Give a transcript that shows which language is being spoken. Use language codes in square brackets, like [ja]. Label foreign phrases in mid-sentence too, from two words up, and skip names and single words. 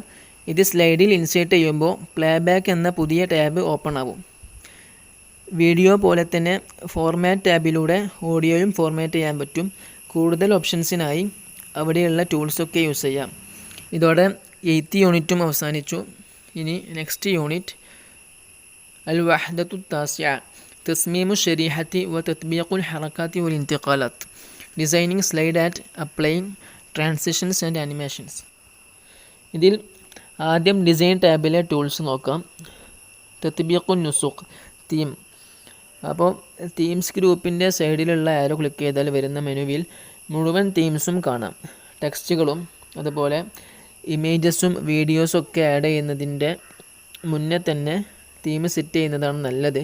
[ml] ഇത് സ്ലൈഡിൽ ഇൻസേർട്ട് ചെയ്യുമ്പോൾ പ്ലേബാക്ക് എന്ന പുതിയ [en] tab open [ml] ആവും. വീഡിയോ പോലെ തന്നെ ഫോർമാറ്റ് ടാബിലൂടെ ഓഡിയോയും ഫോർമാറ്റ് ചെയ്യാൻ പറ്റും. കൂടുതൽ ഓപ്ഷൻസിനായി അവിടെയുള്ള ടൂൾസൊക്കെ യൂസ് ചെയ്യാം. ഇതോടെ 8th യൂണിറ്റും അവസാനിച്ചു. ഇനി [en] next unit [ar] الوحدة التاسعة تصميم الشريحة وتطبيق الحركات والانتقالات [en] Designing slide and applying transitions and animations. [ml] ഇതിൽ ആദ്യം ഡിസൈൻ ടാബിലെ ടൂൾസ് നോക്കാം. [ar] تطبيق نسق തീം. [ml] അപ്പോൾ തീംസ് ഗ്രൂപ്പിൻ്റെ സൈഡിലുള്ള [en] arrow click [ml] ചെയ്താൽ വരുന്ന മെനുവിൽ മുഴുവൻ തീംസും കാണാം. ടെക്സ്റ്റുകളും അതുപോലെ ഇമേജസും വീഡിയോസും ഒക്കെ ആഡ് ചെയ്യുന്നതിൻ്റെ മുന്നേ തന്നെ [en] theme set [ml] ചെയ്യുന്നതാണ് നല്ലത്.